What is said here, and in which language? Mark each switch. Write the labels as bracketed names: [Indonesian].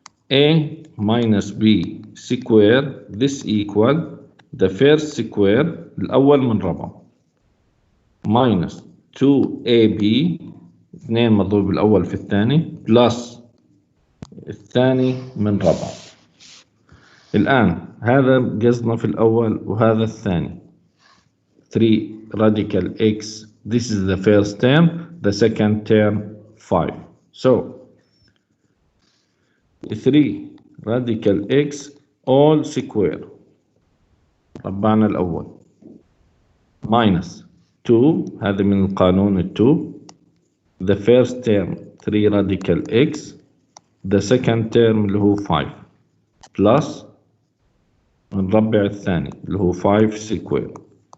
[English] A minus B square, this equal the first square الأول من ربع minus 2AB [Arabic] 2 مضروب بالأول في الثاني [English] plus الثاني من ربع. [Arabic] الآن هذا قصدنا في الأول وهذا الثاني. [English] 3 radical x, this is the first term, the second term 5. So 3 radical x all square ربعنا الأول minus 2 [Arabic] هذا من القانون [English] 2 the first term 3 radical x the second term اللي هو 5 plus [Arabic] نربع الثاني اللي هو [English] 5 square.